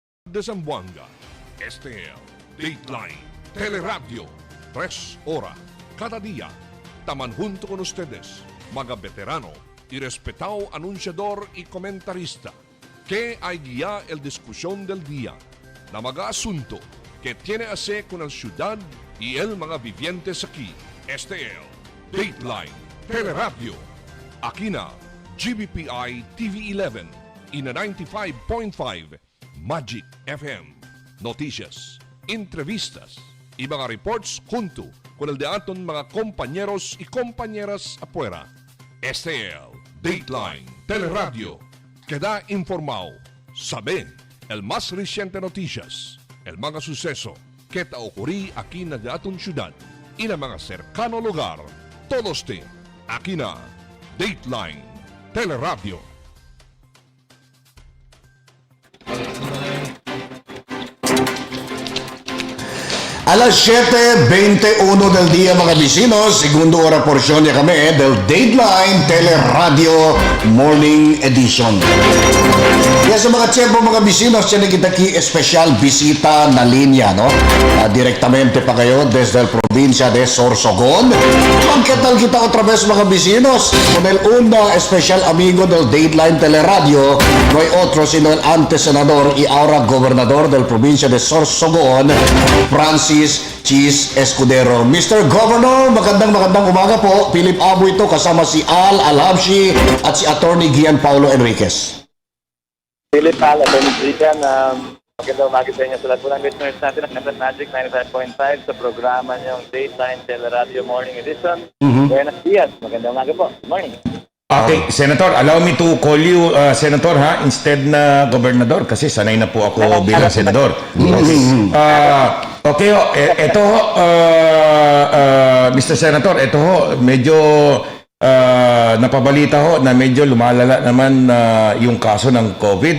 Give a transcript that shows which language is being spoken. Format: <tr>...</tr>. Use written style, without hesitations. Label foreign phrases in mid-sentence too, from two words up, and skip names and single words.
<cbk>de Zamboanga, STL, Dateline Teleradyo, 3 horas cada día. Taman junto con ustedes, mga veterano y respetado anunciador y comentarista, que hay guía el discusión del día, na mga asunto que tiene hacer con la ciudad y el mga vivientes aquí. STL, Dateline Teleradyo, aquí na GBPI TV11 y na 95.5 Magic FM. Noticias, entrevistas y mga reports junto con el de aton mga compañeros y compañeras afuera. STL, Dateline Teleradyo, queda informado, sabe el más reciente noticias, el mga suceso que ta ocurrí aquí na de aton ciudad y na mga cercano lugar. Todos te, aquí na Dateline Teleradyo. Alas 7:21 del día mga vecinos, segundo hora porción ya kami del Dateline Teleradyo Morning Edition. Kaya sa mga tiyempo mga vecinos, yan kita ki espesyal bisita na linya, no? Direktamente pa kayo desde el provincia de Sorsogon. Pagkatal kita otra vez mga vecinos, con el una especial amigo del Dateline Teleradyo, no hay otro sino el antes senador y ahora gobernador del provincia de Sorsogon, Francis Cheese Escudero.</cbk> <tl>Mr. Governor, magandang umaga po. Philip Abo ito kasama si Al Alhabshi at si Attorney Gian Paulo Enriquez. Philip Al, Attorney Gian, magandang umaga sa inyo sa lahat po ng listeners natin ng FM Magic 95.5 sa programa niyong Dateline Teleradyo Morning Edition.</tl> <cbk>Buenos dias,</cbk> <tl>magandang umaga po.</tl> <en>Good morning. Okay, Senator, allow me to call you Senator instead na Gobernador</en> <tl>kasi sanay na po ako bilang Senador. Okay, ito Mr. Senator, ito medyo napabalita ho na medyo lumalala naman yung kaso ng COVID.</tl>